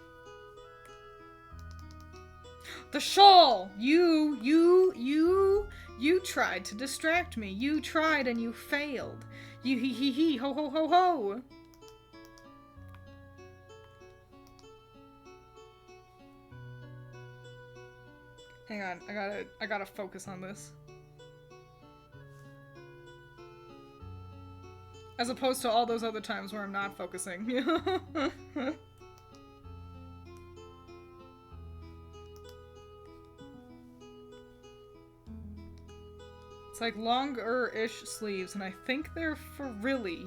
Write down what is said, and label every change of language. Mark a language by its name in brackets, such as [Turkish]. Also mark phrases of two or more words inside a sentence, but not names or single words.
[English] The shawl! You tried to distract me. You tried and you failed. You hee ho ho ho ho. Hang on, I gotta focus on this. As opposed to all those other times where I'm not focusing. It's like longer-ish sleeves, and I think they're frilly.